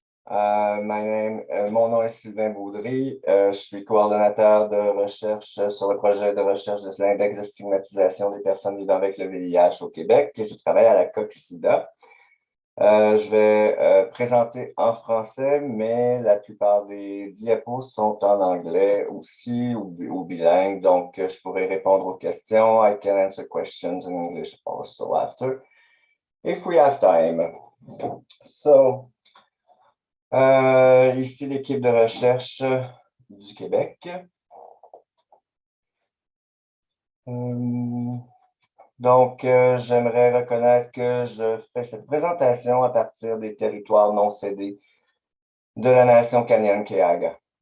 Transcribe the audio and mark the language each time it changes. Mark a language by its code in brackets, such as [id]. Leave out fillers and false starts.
[fr] Mon nom est Sylvain Baudry. Je suis coordonnateur de recherche sur le projet de recherche de l'index de stigmatisation des personnes vivant avec le VIH au Québec. Je travaille à la CAHR. Je vais présenter en français, mais la plupart des diapos sont en anglais aussi ou bilingue, donc je pourrai répondre aux questions. [en] I can answer questions in English also after, if we have time. [fr] So, ici l'équipe de recherche du Québec. Donc, j'aimerais reconnaître que je fais cette présentation à partir des territoires non cédés de la nation canadienne CAHR.